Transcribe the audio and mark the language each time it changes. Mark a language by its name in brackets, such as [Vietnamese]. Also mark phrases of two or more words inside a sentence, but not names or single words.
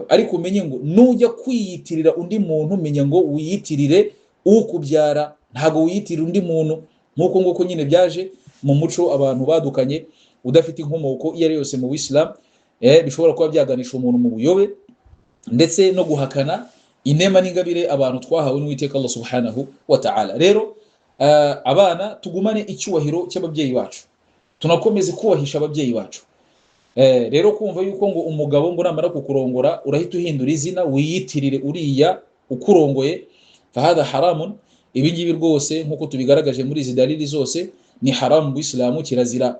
[Kinyarwanda] Ariko umenye ngo nujya kwiyitirira undi muntu, menya ngo wiyitirire ukubyara, ntago wiyitirira undi muntu. Nkuko nguko nyine byaje mu muco abantu badukanye udafite inkomoko iyo ari yose mu Islam, bishobora kuba byaganisha umuntu mu buyobe ndetse no guhakana inema n'ingabire abantu twahawe n'Uwiteka Allah [Arabic] سبحانه وتعالى. [Kinyarwanda] Rero abana tugumane icyubahiro cy'ababyeyi bacu, tunakomeze kubahisha ababyeyi bacu. Rero kumva yuko ngo umugabo ngo namara kukurongora urahita uhindura izina wiyitirire uriya ukurongoye, [Arabic] فهذا حرام. [Kinyarwanda] Ibi ngibi rwose nkuko tubigaragaje muri izi dalili zose ni haramu mu Islamu, kirazira.